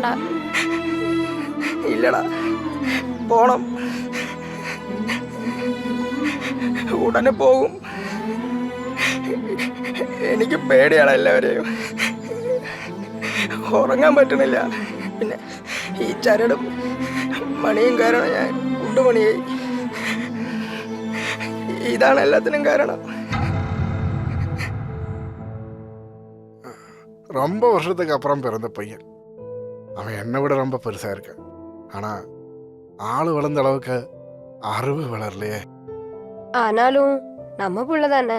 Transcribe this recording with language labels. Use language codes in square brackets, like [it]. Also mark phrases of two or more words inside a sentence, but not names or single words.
[ml] ഇല്ലടാ, പോണം, ഉടനെ പോകും. എനിക്ക് പേടിയാണ് എല്ലാവരെയും. ഉറങ്ങാൻ പറ്റണില്ല. പിന്നെ ഈ ചരടും മണിയും കാരണം ഞാൻ കുണ്ടുമണിയായി. ഇതാണ് എല്ലാത്തിനും കാരണം. [ta] ரொம்ப வருஷத்துக்கு அப்புறம் பிறந்த பையன். அவன் என்னை விட ரொம்ப பெருசா இருக்கான். ஆனா ஆளு வளர்ந்த அளவுக்கு அறிவு வளரலையே. ஆனாலும் நம்ம புள்ள தானே.